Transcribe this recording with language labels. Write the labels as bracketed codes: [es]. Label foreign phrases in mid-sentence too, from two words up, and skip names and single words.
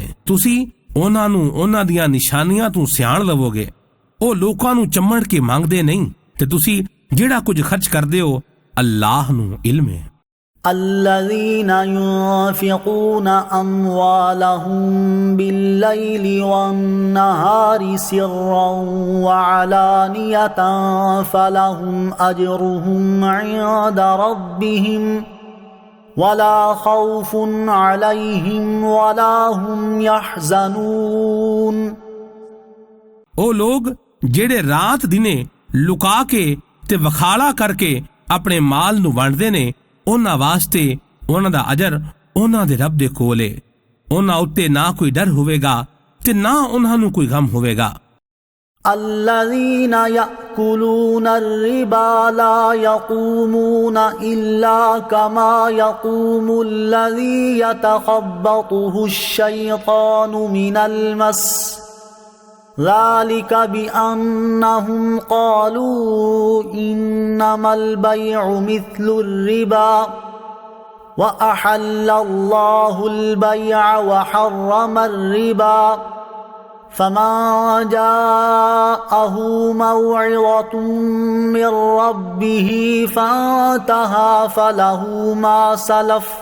[pa] ਤੁਸੀਂ ਉਹਨਾਂ ਨੂੰ ਉਹਨਾਂ ਦੀਆਂ ਨਿਸ਼ਾਨੀਆਂ ਤੋਂ ਸਿਆਣ ਲਵੋਗੇ। ਉਹ ਲੋਕਾਂ ਨੂੰ ਚੰਮੜ ਕੇ ਮੰਗਦੇ ਨਹੀਂ ਤੇ ਤੁਸੀਂ ਜਿਹੜਾ ਕੁਝ ਖਰਚ ਕਰਦੇ ਹੋ ਅੱਲਾਹ ਨੂੰ ਇਲਮ ਹੈ। [ar] الذين ينفقون أموالهم بالليل والنهار سرا وعلانية فلهم أجرهم عند ربهم ولا خوف عليهم ولا هم يحزنون۔ [pa] ਉਹ ਲੋਕ ਜਿਹੜੇ ਰਾਤ ਦਿਨੇ ਲੁਕਾ ਕੇ ਤੇ ਵਖਾਲਾ ਕਰਕੇ ਆਪਣੇ ਮਾਲ ਨੂੰ ਵੰਡਦੇ ਨੇ, ਉਹਨਾਂ ਵਾਸਤੇ ਉਹਨਾਂ ਦਾ ਅਜਰ ਉਹਨਾਂ ਦੇ ਰੱਬ ਦੇ ਕੋਲ ਏ। ਉਹਨਾਂ ਉੱਤੇ ਨਾ ਕੋਈ ਡਰ ਹੋਵੇਗਾ ਤੇ ਨਾ ਉਹਨਾਂ ਨੂੰ ਕੋਈ ਗਮ ਹੋਵੇਗਾ। [ar] الذين يأكلون الربا لا يقومون إلا كما يقوم الذي يتخبطه الشيطان من المس ذلك بأنهم قالوا إنما البيع مثل الربا وأحل الله البيع وحرم الربا فمن جاءه موعظة من ربه فانتهى فله ما سلف